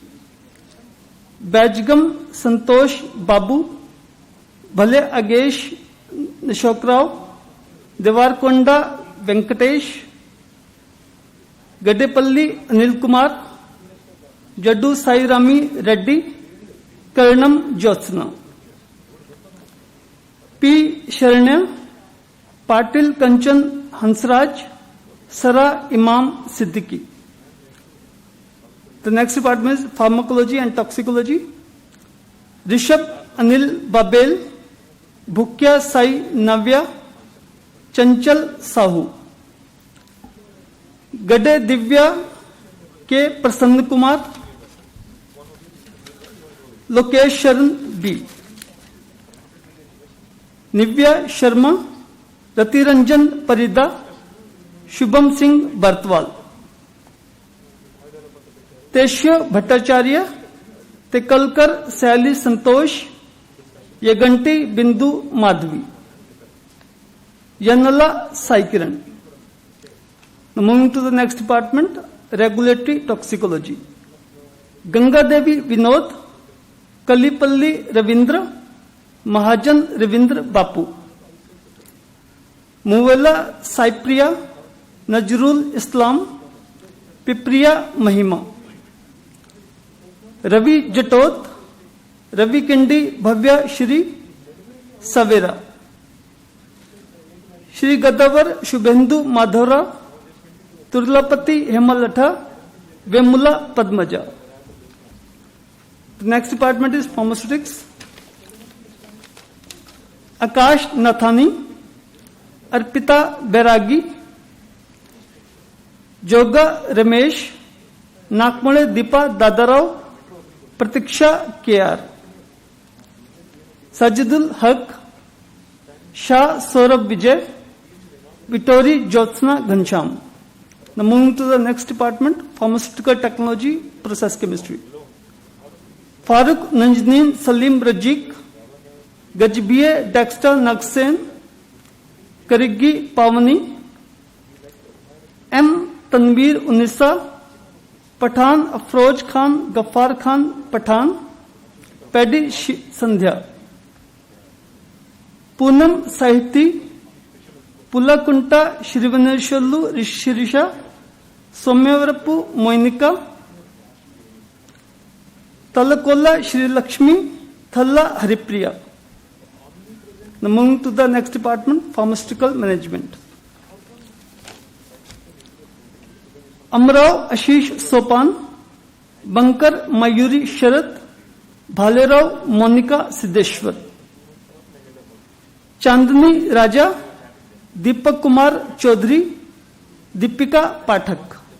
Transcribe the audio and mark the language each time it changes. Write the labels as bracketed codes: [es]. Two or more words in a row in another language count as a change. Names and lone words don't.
[en] Bajgam Santosh Babu, Bhale Agesh Nishokrao, Devarkonda Venkatesh, Gadepalli Anil Kumar, Jaddu Sairami Reddy, Karnam Jyotsna, P. Sharanya, Patil Kanchan Hansraj, Sara Imam Siddiqui. The next department is pharmacology and toxicology. Rishabh Anil Babel, Bhukya Sai Navya, Chanchal Sahu, Gade Divya K. Prasanna Kumar, Lokesh Sharan B, Nivya Sharma, Ratiranjan Parida, Shubham Singh Bartwal, Teshya Bhattacharya, Tekalkar Sally Santosh, Yaganti Bindu Madhvi, Yanala Saikiran. Now moving to the next department, regulatory toxicology. Ganga Devi Vinod, Kalipalli Ravindra, Mahajan Ravindra Bapu, Muvella Saipriya, Najrul Islam, Pipriya Mahima, Ravi Jatot, Ravi Kendi Bhavya Shri Savera, Shri Gadavar Shubhendu Madhora, Turlapati Hemalatha, Vemula Padmaja. The next department is pharmaceutics. Akash Nathani, Arpita Beragi, Joga Ramesh, Nakmale Deepa Dadarao, Pratiksha KR, Sajidul Haq, Shah Saurabh Vijay, Vittori Jyotsna Ghansham. Now moving to the next department, pharmaceutical technology, process chemistry. Farooq Nanjneen Salim Rajiq, Gajbiye Dexter Nagsen, Karigi Pavani, M. Tanveer Unisa, Pathan Afroz Khan, Ghaffar Khan Pathan, Paddy Sandhya, Poonam Sahiti, Pulakunta Shrivaneshwallu Shirisha, Somyavarapu Moinika, Talakola Shri Lakshmi, Thalla Haripriya. Now moving to the next department, pharmaceutical management. Amrao Ashish Sopan, Bankar Mayuri Sharat, Bhalerao Monica Siddeshwar, Chandni Raja, Deepak Kumar Chaudhary, Deepika Pathak,